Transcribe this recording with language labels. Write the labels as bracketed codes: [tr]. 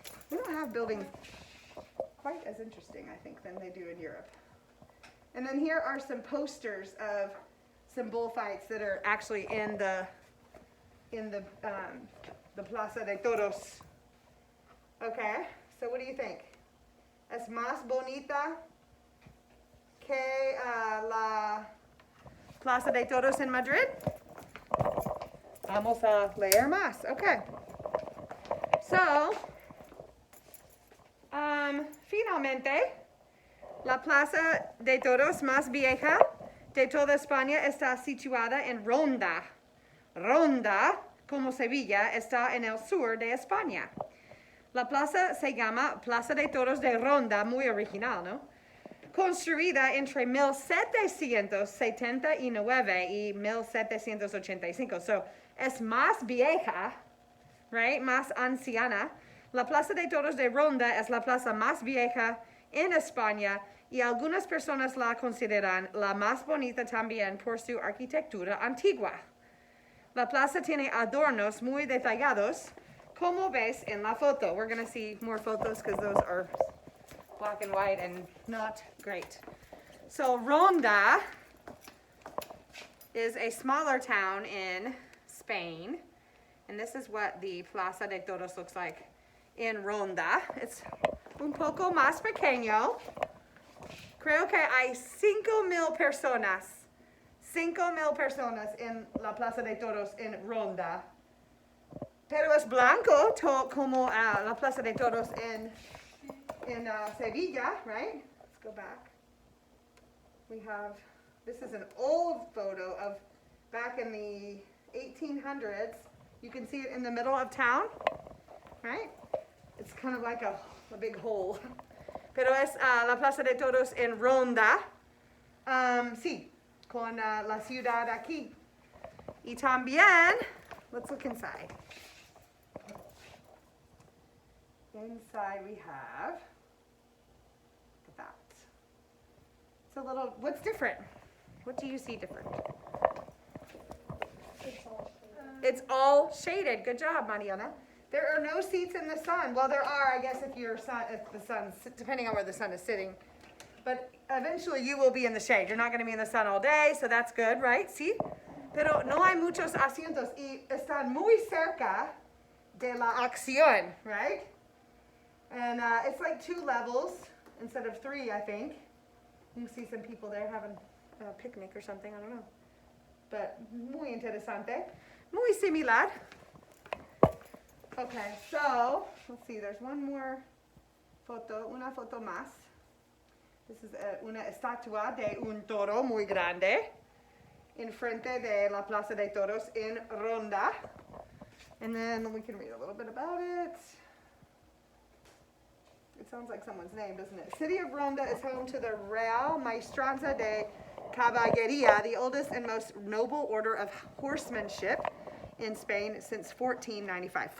[en] We don't have buildings quite as interesting, I think, than they do in Europe. And then here are some posters of some bullfights that are actually in the Plaza de Toros. Okay, so what do you think? [es] Es más bonita que la Plaza de Toros en Madrid? Vamos a leer más. Okay. So, finalmente, la Plaza de Toros más vieja de toda España está situada en Ronda. Ronda, como Sevilla, está en el sur de España. La plaza se llama Plaza de Toros de Ronda, muy original, ¿no? Construida entre 1779 y 1785. So, es más vieja, right? Más anciana. La Plaza de Toros de Ronda es la plaza más vieja en España y algunas personas la consideran la más bonita también por su arquitectura antigua. La plaza tiene adornos muy detallados, como ves en la foto. [en] We're going to see more photos because those are black and white and not great. So Ronda is a smaller town in Spain, and this is what the Plaza de Toros looks like in Ronda. It's [es] un poco más pequeño. Creo que hay 5,000 personas. 5,000 personas en la Plaza de Toros en Ronda. Pero es blanco como la Plaza de Toros en Sevilla, [en] right? Let's go back. we have, this is an old photo of back in the 1800s. You can see it in the middle of town, right? It's kind of like a big hole. [es] Pero es la Plaza de Toros en Ronda. Sí, con la ciudad aquí. Y también, [en] let's look inside. Inside we have, look at that. It's a little, what's different? What do you see different? It's all shaded. Good job, Mariana. There are no seats in the sun. Well, there are, I guess, if the sun's, depending on where the sun is sitting. But eventually you will be in the shade. You're not going to be in the sun all day, so that's good, right? [es] ¿Sí? Pero no hay muchos asientos y están muy cerca de la acción, right? [en] And it's like 2 levels instead of 3, I think. You can see some people there having a picnic or something, I don't know. But [es] muy interesante. Muy similar. [en] Okay, so, let's see, there's one more foto, [es] una foto más. [en] This is [es] una estatua de un toro muy grande en frente de la Plaza de Toros en Ronda. [en] And then we can read a little bit about it. It sounds like someone's name, doesn't it? City of Ronda is home to the Real Maestranza de Caballeria, the oldest and most noble order of horsemanship in Spain since 1495.